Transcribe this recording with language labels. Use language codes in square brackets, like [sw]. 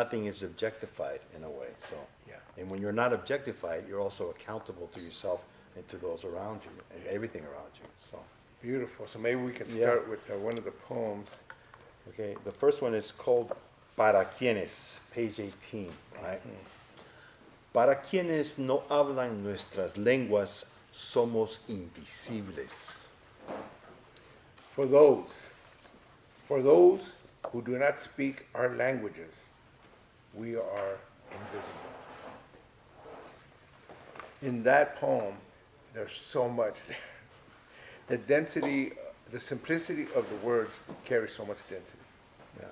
[en] Nothing is objectified in a way. So and when you're not objectified, you're also accountable to yourself and to those around you and everything around you. So beautiful. So maybe we can start with one of the poems. Okay, the first one is called Para quienes, page 18. Right? [es] Para quienes no hablan nuestras lenguas, somos invisibles. [en] For those who do not speak our languages, we are invisible. In that poem, there's so much there. The density, the simplicity of the words carries so much density. Yeah.